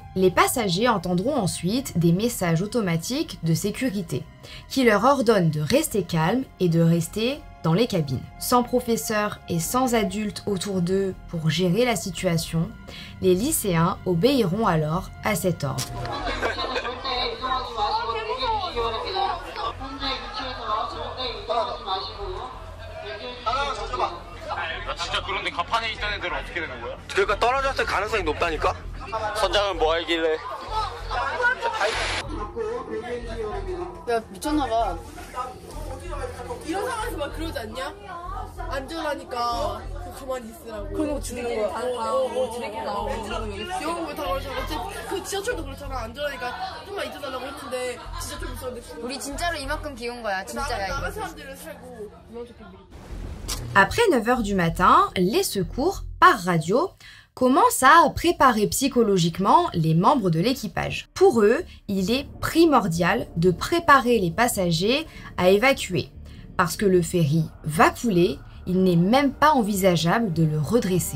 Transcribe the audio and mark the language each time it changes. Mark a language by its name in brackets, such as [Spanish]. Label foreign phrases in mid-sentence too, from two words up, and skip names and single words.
[French] Les passagers entendront ensuite des messages automatiques de sécurité qui leur ordonnent de rester calmes et de rester dans les cabines. Sans professeurs et sans adultes autour d'eux pour gérer la situation, les lycéens obéiront alors à cet ordre. [Korean] 진짜 그런데 가판에 있던 애들은 어떻게 되는 거야? 그러니까 떨어졌을 가능성이 높다니까? 선장은 뭐 알길래? 야, 미쳤나봐. 이런 상황에서 막 그러지 않냐? 안전하니까 가만히 있으라고. 그런 거 주는 거야. 지네끼리 나오고. 영어 다 그러잖아. 그 지하철도 그렇잖아. 안전하니까 좀만 있어달라고 했는데 지하철 무서운데. 우리 진짜로 이만큼 귀여운 거야. 진짜야. 나간 사람들은 살고. [French] Après 9h du matin, les secours, par radio, commencent à préparer psychologiquement les membres de l'équipage. Pour eux, il est primordial de préparer les passagers à évacuer. Parce que le ferry va couler, il n'est même pas envisageable de le redresser.